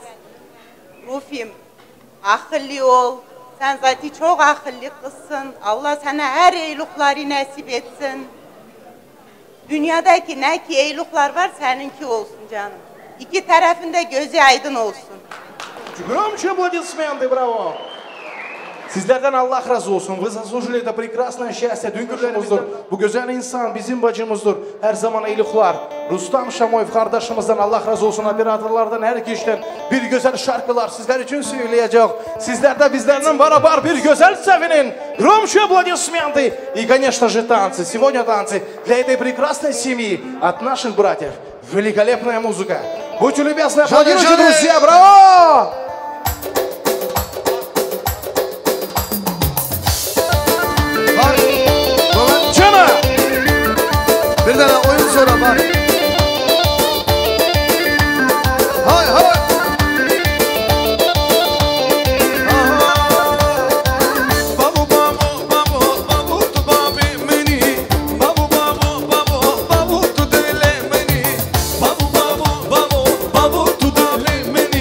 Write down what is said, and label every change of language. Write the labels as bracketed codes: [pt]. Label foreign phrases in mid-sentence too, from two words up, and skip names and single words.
[tr] Rufim, akıllı ol. Sen zaten çok akıllı kızsın. Allah sana her eylikleri nasip etsin. Dünyadaki ne ki eylikler var seninki olsun canım. İki tarafında gözü aydın olsun. [ru] Громче аплодисменты, браво! [tr] Sizlerden Allah razı olsun. [ru] Вы заслужили это прекрасное счастье. [tr] Dünkürlerimizdir. Bu güzel insan bizim bacımızdır. Her zaman iyilikler. Rustam Şamoyev kardeşimizden Allah razı olsun. Operatorlardan, her kişiden bir güzel şarkılar sizler için söyleyecek. Sizler de bizlerle beraber bir güzel sevinin. [ru] Громче аплодисменты. И, конечно же, танцы. Сегодня танцы для этой прекрасной семьи от наших братьев. Великолепная музыка. Будьте любезны, аплодируйте, друзья. Браво! [tr] Bir tane oyun sonra var. Hay hay. Babu babu babu babu tu babi meni. Babu babu babu babu tu dele meni. Babu babu babu babu tu dele meni.